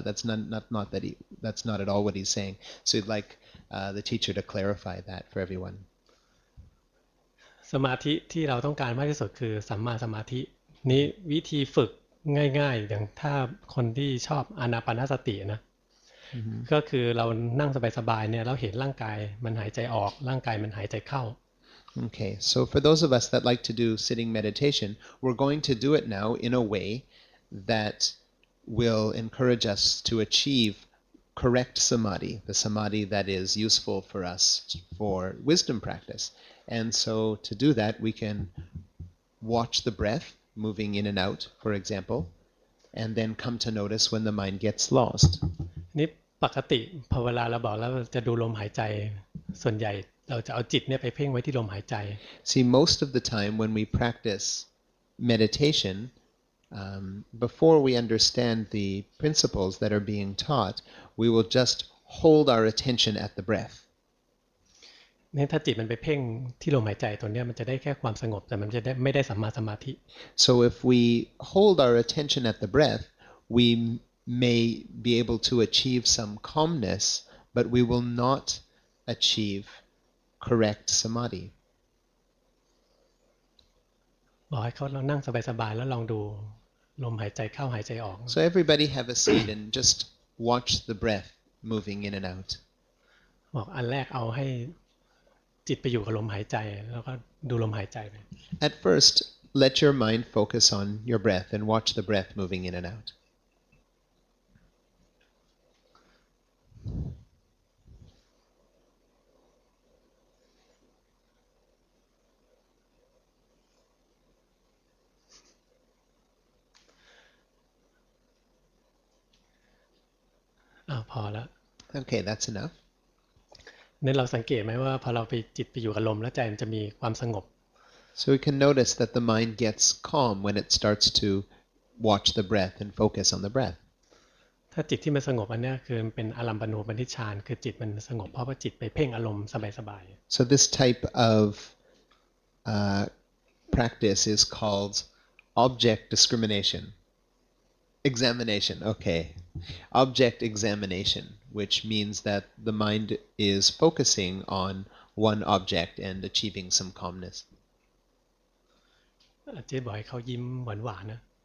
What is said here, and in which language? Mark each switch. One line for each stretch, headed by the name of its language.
English: That's that's not at all what he's saying. So he'd like the teacher to clarify that for everyone.
Thai: สมาธิที่เราต้องการมากที่สุดคือสัมมาสมาธินี้วิธีฝึกง่ายๆอย่างถ้าคนที่ชอบอานาปานสตินะก็คือเรานั่งสบายๆเนี่ยเราเห็นร่างกายมันหายใจออกร่างกายมันหายใจเข้า
English: Okay, so for those of us that like to do sitting meditation, we're going to do it now in a way that will encourage us to achieve correct samadhi, the samadhi that is useful for us for wisdom practice. And so to do that, we can watch the breath moving in and out, for example, and then come to notice when the mind gets lost.
Thai: นี่ปกติพอเวลาเราบอกแล้วจะดูลมหายใจส่วนใหญ่เราจะเอาจิตเนี่ยไปเพ่งไว้ที่ลมหายใจ
English: See, most of the time when we practice meditation, before we understand the principles that are being taught, we will just hold our attention at the breath.
Thai: นี่ถ้าจิตมันไปเพ่งที่ลมหายใจตัวเนี้ยมันจะได้แค่ความสงบแต่มันจะได้ไม่ได้สัมมาสมาธิ
English: So if we hold our attention at the breath, we may be able to achieve some calmness, but we will not achieve correct samadhi.
Thai: บอกให้เขาเรานั่งสบายๆแล้วลองดูลมหายใจเข้าหายใจออก
English: So everybody have a seat and just watch the breath moving in and out.
Thai: บอกอันแรกเอาให้จิตไปอยู่กับลมหายใจแล้วก็ดูลมหายใจไป
English: At first, let your mind focus on your breath and watch the breath moving in and out.
Thai: พอแล้ว
English: Okay, that's enough.
Thai: นี่เราสังเกตไหมว่าพอเราไปจิตไปอยู่กับลมแล้วใจมันจะมีความสงบ
English: So we can notice that the mind gets calm when it starts to watch the breath and focus on the breath.
Thai: ถ้าจิตที่มันสงบอันนี้คือเป็นอารัมปณูปนิชฌานคือจิตมันสงบเพราะว่าจิตไปเพ่งอารมณ์สบาย
English: So this type of practice is called object discrimination. Examination, okay. Object examination, which means that the mind is focusing on one object and achieving some calmness.
Thai: ๆเจ๊บอกให้เขายิ้มหวานๆนะ